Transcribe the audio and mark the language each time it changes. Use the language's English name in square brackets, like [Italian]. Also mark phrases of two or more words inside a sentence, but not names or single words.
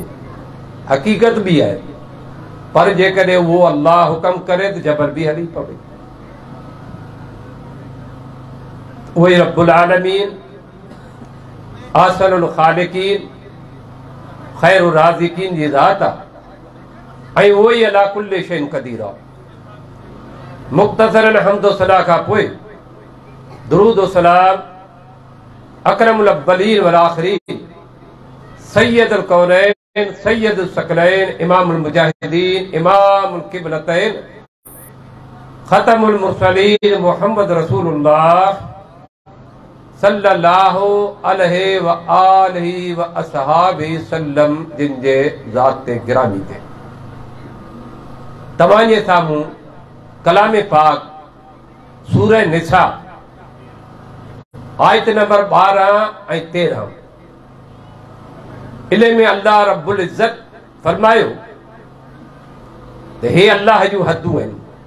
[Sindhi] हक़ीक़त भी आहे, पर जेकॾहिं उहो अल्लाह हुक्म करे त जबल भी हली पवे। उहे [Arabic] رب العالمين أحسن الخالقين خير الرازقين [Sindhi] जी ज़ात आहे ऐं उहो ई [Arabic] على كل شيء قدير [Sindhi] आहे। मुख़्तसरन हम्दो सलाह खां पोइ दुरूद व सलाम [Arabic] أكرم الأولين والآخرين سيد الكونين سيد الثقلين إمام المجاهدين إمام القبلتين خاتم المرسلين محمد رسول الله صلى الله عليه وآله وأصحابه سلم [Sindhi] जिन जे ज़ात ते गिरामी ते तव्हांजे साम्हूं कलाम पाक सूरह निसा आयत नंबर 12 ऐं 13 इन में अल्लाह [Arabic] رب العزة [Sindhi] फरमायो त हे अल्लाह जूं हदूं आहिनि।